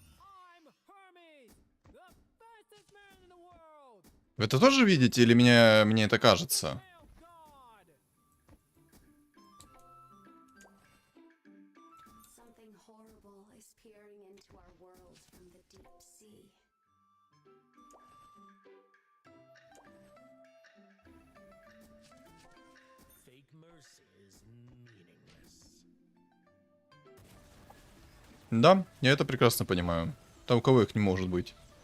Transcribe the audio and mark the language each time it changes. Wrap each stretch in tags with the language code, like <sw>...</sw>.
<en>I'm Hermes, the fastest man in the world.</en> <ru>Вы это тоже видите или мне это кажется?</ru> <en>Hail God! Something horrible is peering into our world from the deep sea. Fake mercy is meaningless.</en> <ru>Да, я это прекрасно понимаю. Там у кого их не может быть.</ru>